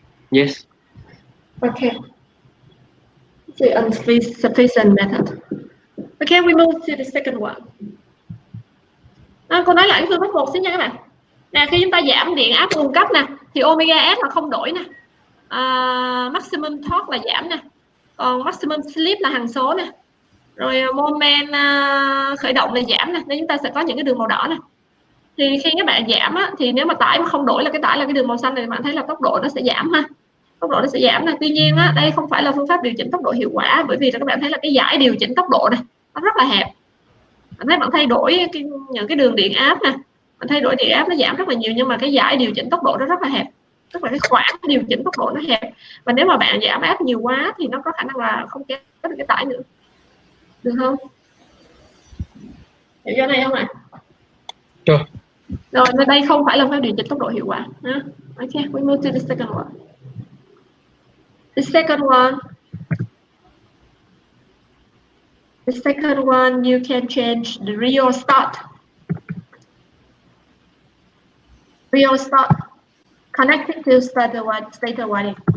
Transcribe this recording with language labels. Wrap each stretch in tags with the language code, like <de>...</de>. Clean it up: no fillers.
<en>Yes. Okay. The insufficient method. Okay, we move to the second one.</en> <vi>Cô nói lại phương pháp 1 xíu nha các bạn. Nè, khi chúng ta giảm điện áp cung cấp nè, thì omega S là không đổi nè. Maximum torque là giảm nè. Còn maximum slip là hằng số nè. Rồi moment khởi động là giảm nè. Nên chúng ta sẽ có những cái đường màu đỏ nè. Thì khi các bạn giảm á, thì nếu mà tải mà không đổi là cái tải là cái đường màu xanh này, bạn thấy là tốc độ nó sẽ giảm ha. Tốc độ nó sẽ giảm nè. Tuy nhiên á, đây không phải là phương pháp điều chỉnh tốc độ hiệu quả, bởi vì là các bạn thấy là cái dải điều chỉnh tốc độ này nó rất là hẹp. Bạn thấy bạn thay đổi những cái đường điện áp nè, bạn thay đổi điện áp nó giảm rất là nhiều, nhưng mà cái dải điều chỉnh tốc độ nó rất là hẹp, tức là cái khoảng điều chỉnh tốc độ nó hẹp. Và nếu mà bạn giảm áp nhiều quá thì nó có khả năng là không kéo được cái tải nữa, được không? Hiểu cho này không ạ? Được. Rồi, nên đây không phải là phương pháp điều chỉnh tốc độ hiệu quả.</vi> <en>Okay, we move to the second one. The second one. The second one, you can change the real start. Real start connected to stator winding.</en>